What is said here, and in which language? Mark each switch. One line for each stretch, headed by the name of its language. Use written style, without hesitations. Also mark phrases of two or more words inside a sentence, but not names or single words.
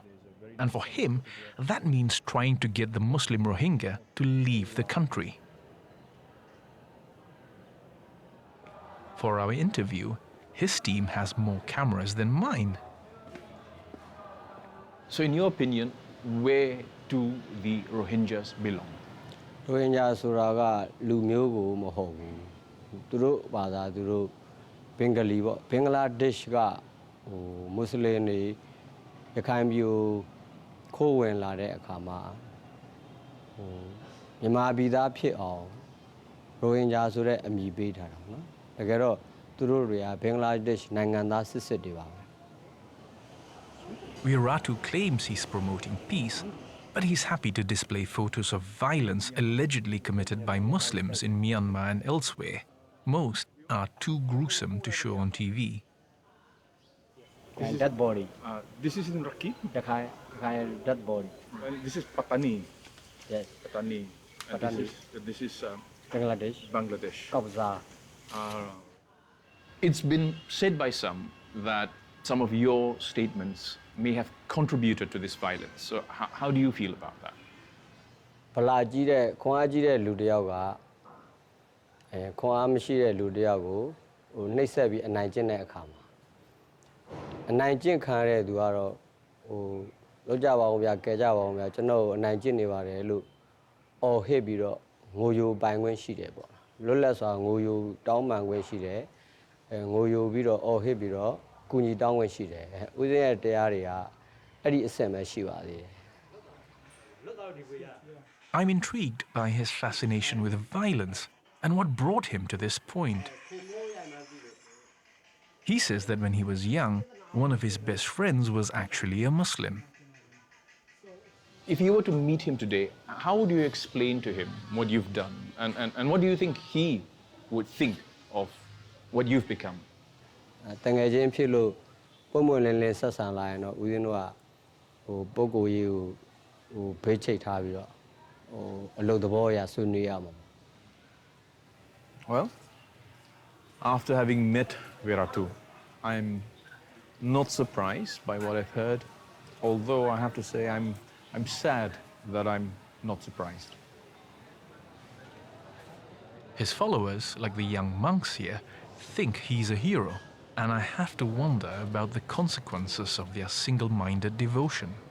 English: And for him, that means trying to get the Muslim Rohingya to leave the country. For our interview, his team has more cameras than mine. So in your opinion, where do the Rohingyas belong?
Burmese: Rohingya ဆိုတာကလူမျိုးကိုမဟုတ်ဘူးသူတို့ဘာသာသူတို့ဘင်္ဂလီပေါ့ဘင်္ဂလားဒေ့ရှ်ကမွတ်စလင်တွေရခိုင်ပြည်ခိုးဝင်လာတဲ့အခါမှာမြန်မာပြည်သားဖြစ်အောင်ရိုဟင်ဂျာဆိုတဲ့အမည်ပေးထားတာနော်တကယ်တော့သူတို့တွေကဘင်္ဂလားဒေ့ရှ်နိုင်ငံသားစစ်တွေပါပဲ
English: Wiratu claims he's promoting peace, but he's happy to display photos of violence allegedly committed by Muslims in Myanmar and elsewhere. Most are too gruesome to show on TV. and that body This is in Rakhine. the kind that body This is Patani. yes Patani. And Patani. This is Bangladesh Bangladesh. Kabza It's been said by some that some of your statements may have contributed to this violence. So how do you feel about that?
Burmese: ဗလာကြီးတဲ့ခွန်အားကြီးတဲ့လူတစ်ယောက်ကခွန်အားမရှိတဲ့လူတစ်ယောက်ကိုနှိပ်စက်ပြီးအနိုင်ကျင့်တဲ့အခါမှာအနိုင်ကျင့်ခံရတဲ့သူကတော့လောက်ကြပါဦးဗျာကဲကြပါဦးဗျာကျွန်တော်အနိုင်ကျင့်နေပါတယ်လို့အော်ဟစ်ပြီးတော့ငိုယိုပိုင်ခွင့်ရှိတယ်ပေါ့လွတ်လပ်စွာငိုယိုတောင်းပန်ခွင့်ရှိတယ်ငိုယိုပြီးတော့အော်ဟစ်ပြီးတော့ကူညီတောင်းခွင့်ရှိတယ်ဦးဇင်းရဲ့တရားတွေကအဲ့ဒီအဆင့်ပဲရှိပါသေးတယ်
English: I'm intrigued by his fascination with violence and what brought him to this point. He says that when he was young, one of his best friends was actually a Muslim. If you were to meet him today, how would you explain to him what you've done? And what do you think he would think of what you've become?
Burmese: တငယ်ချင်းဖြစ်လို့ပုံမှန်လင်းလင်းဆက်ဆံလာရင်တော့ဦးဇင်းတို့ကပုံကိုယ်ကြီးကိုဘေးချိတ်ထားပြီးတော့အလုပ်သဘောအရဆွေးနွေးရမှာ
English: Well, after having met Viratu, I'm not surprised by what I've heard, although I have to say I'm sad that I'm not surprised. His followers, like the young monks here, think he's a hero, and I have to wonder about the consequences of their single-minded devotion.